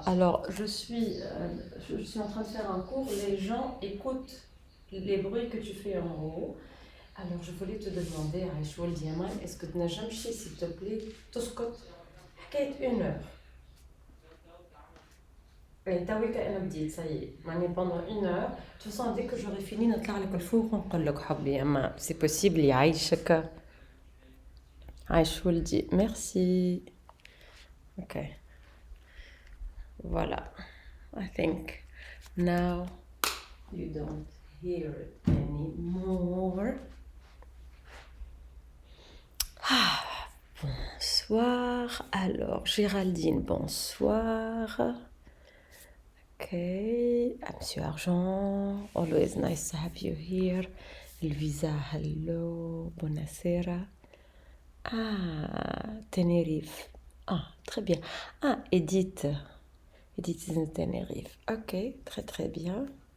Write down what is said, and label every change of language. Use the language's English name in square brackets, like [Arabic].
[French] Alors, je suis en train de faire un cours. Les gens écoutent les bruits que tu fais en haut. Alors, je voulais te demander, Aïchoul Diaman, est-ce que tu n'as jamais, s'il te plaît, [Arabic] تسكت حكاية [French] 1 heure. Et t'as vu qu'elle me dit, ça y est, pendant 1 heure. De toute façon, dès que j'aurai fini, [Arabic] نطلع لك الفوق ونقول لك حبي أما [French] c'est possible [Arabic] يعيشك. [French] عايشول دي merci. Ok. Voilà. [English] I think now you don't hear it anymore. [French] Bonsoir. Alors, Géraldine, bonsoir. [English] Okay, Monsieur Argent, always nice to have you here. [French] Elvisa, [English] hello, [Italian] buonasera. [French] Ah, Tenerife. Ah, très bien. Ah, Edith. [English] Edith is in Tenerife. Ok, [French] très très bien.